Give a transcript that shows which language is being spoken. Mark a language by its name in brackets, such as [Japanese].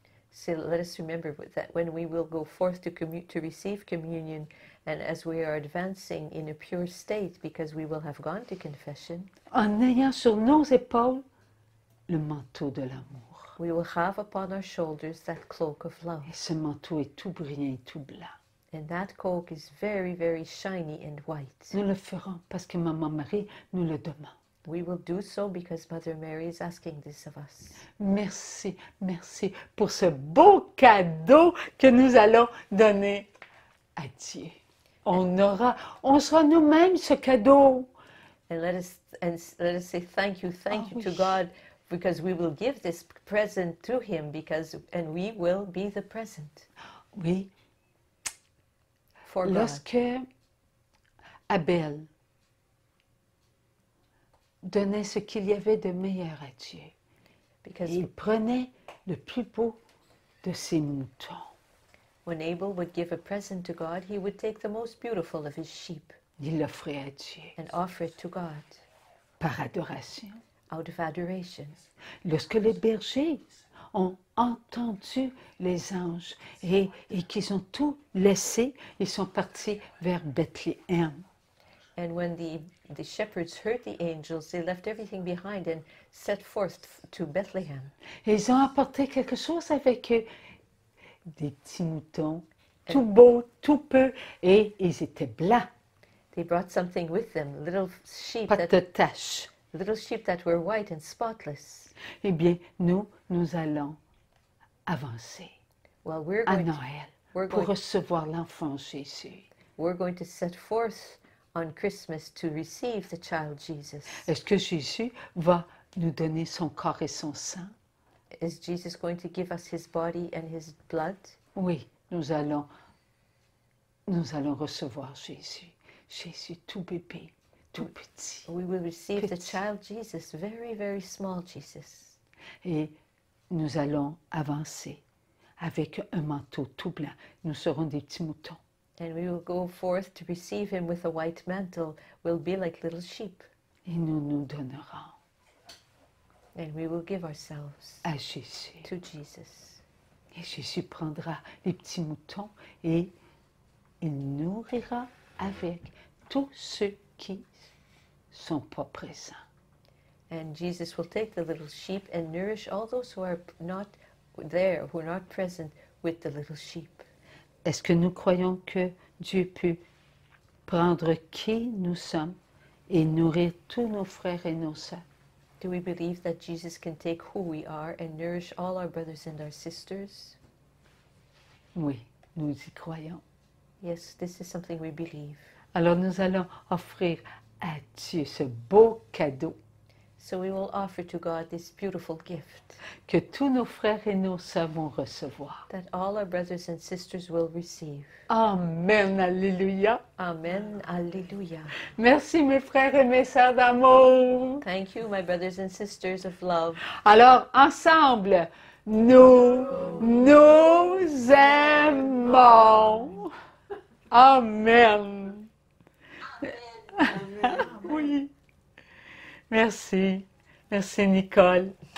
[English] So let us remember that when we will go forth to receive communion, and as we are advancing in a pure state, because we will have gone to confession, [French] En ayant sur nos épaules le manteau de l'amour. [English] we will have upon our shoulders that cloak of love. [French] Et ce manteau est tout brillant et tout blanc. [English] And that cloak is very, very shiny and white. [French] Nous le ferons parce que Maman Marie nous le demande. [English] We will do so because Mother Mary is asking this of us. [French] Merci, merci pour ce beau cadeau que nous allons donner à Dieu. On sera nous-mêmes ce cadeau. [English] And let us say thank you to [French] oui. [English] God, because we will give this present to Him, and we will be the present [French] Oui, [English] for God. [French] lorsque Abel donnait ce qu'il y avait de meilleur à Dieu, [English] Because [French] il prenait le plus beau de ses moutons. [English] when Abel would give a present to God, he would take the most beautiful of his sheep [French] Il l'offrait à Dieu [English] and offer it to God [French] par adoration. [English] out of adoration. [French] Lorsque les bergers ont entendu les anges et qu'ils ont tout laissé, ils sont partis vers Bethléem. [English] And when the shepherds heard the angels, they left everything behind and set forth to Bethlehem. [French] Et ils ont apporté quelque chose avec eux, des petits moutons, tout beaux, tout peu, et ils étaient blancs, [English] They brought something with them, little sheep [French] pas de taches. [English] that were white and spotless. [French] Eh bien, nous allons avancer [English] Well, we're [French] à [English] going to, [French] Noël [English] we're [French] pour [English] going, [French] recevoir l'enfant Jésus. [English] we're going to set forth on Christmas to receive the child Jesus. [French] Est-ce que Jésus va nous donner son corps et son sang? [English] Is Jesus going to give us his body and his blood? [French] Oui, nous allons recevoir Jésus. Jésus tout bébé, tout petit. [English] We will receive the [French] Petit. [English] child Jesus, very, very small Jesus. [French] Et nous allons avancer avec un manteau tout blanc. Nous serons des petits moutons. [English] And we will go forth to receive him with a white mantle. We'll be like little sheep. [French] Et nous nous donnerons [English] And we will give ourselves [French] à Jésus. [English] to Jesus. [French] Et Jésus prendra les petits moutons et il nourrira avec tous ceux qui ne sont pas présents. [English] And Jesus will take the little sheep and nourish all those who are not there, who are not present with the little sheep. [French] Est-ce que nous croyons que Dieu peut prendre qui nous sommes et nourrir tous nos frères et nos sœurs? [English] Do we believe that Jesus can take who we are and nourish all our brothers and our sisters? [French] Oui, nous y croyons. [English] Yes, this is something we believe. [French] Alors nous allons offrir à Dieu ce beau cadeau [English] So we will offer to God this beautiful gift [French] que tous nos frères et nos sœurs vont recevoir. [English] that all our brothers and sisters will receive. [French] Amen, alléluia. [English] Amen. Alleluia. [French] Merci mes frères et mes sœurs d'amour. [English] Thank you, my brothers and sisters of love. [French] Alors, ensemble, nous nous aimons. [English] Amen. [French] Oui. Merci. Merci, Nicole.